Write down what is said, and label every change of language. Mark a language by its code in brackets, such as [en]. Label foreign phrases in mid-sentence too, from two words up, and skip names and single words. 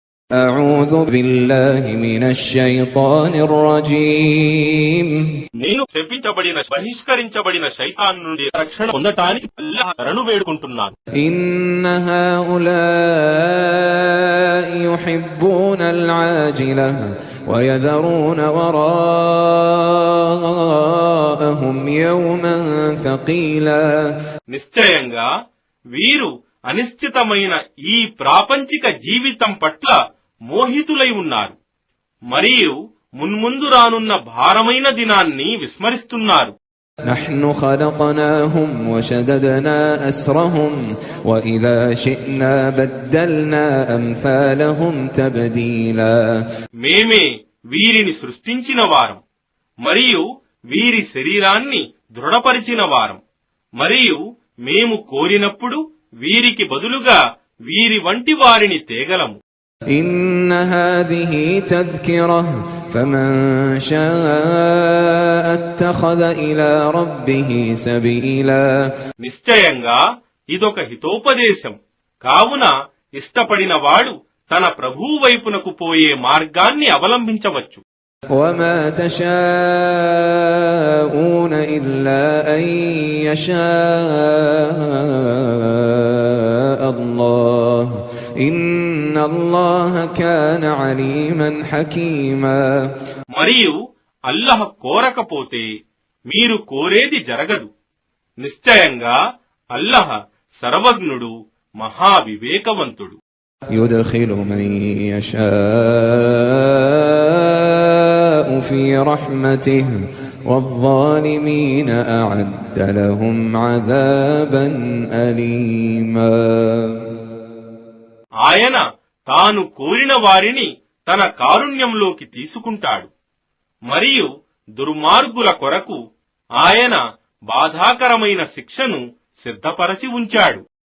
[ar] أعوذ بالله من الشيطان الرجيم [te] నేను శపించబడిన బహిష్కరించబడిన శైతాన్ నుండి రక్షణ పొందటానికి అల్లాహ్ శరణు వేడుకుంటున్నాను. [ar] إن هؤلاء يحبون العاجلة ويذرون وراءهم يوما ثقيلا [te] నిశ్చయంగా వీరు అనిశ్చితమైన ఈ ప్రాపంచిక జీవితం పట్ల మోహితులై ఉన్నారు మరియు మున్ముందు రానున్న భారమైన దినాన్ని విస్మరిస్తున్నారు. [ar] نحن خلقناهم وشددنا أسرهم وإذا شئنا بدلنا أمثالهم تبديلا [te] మేమే వీరిని సృష్టించిన వారం మరియు వీరి శరీరాన్ని దృఢపరిచిన వారం మరియు మేము కోరినప్పుడు వీరికి బదులుగా వీరి వంటి వారిని తేగలము. [ar] إن هذه تذكرة فمن شاء اتخذ إلى ربه سبيلا [te] నిశ్చయంగా ఇదొక హితోపదేశం కావున ఇష్టపడిన వాడు తన ప్రభువు వైపునకు పోయే మార్గాన్ని అవలంబించవచ్చు. [ar] وما تشاءون إلا أن يشاء الله إن الله كان عليما حكيما [te] మరియు అల్లాహ్ కోరకపోతే మీరు కోరేది జరగదు. నిశ్చయంగా అల్లాహ్ సర్వజ్ఞుడు మహావివేకవంతుడు. [ar] يدخل من يشاء في رحمته والظالمين أعد لهم عذابا أليما [te] ఆయన తాను కోరిన వారిని తన కారుణ్యంలోకి తీసుకుంటాడు మరియు దుర్మార్గుల కొరకు ఆయన బాధాకరమైన శిక్షను సిద్ధపరచి ఉంచాడు.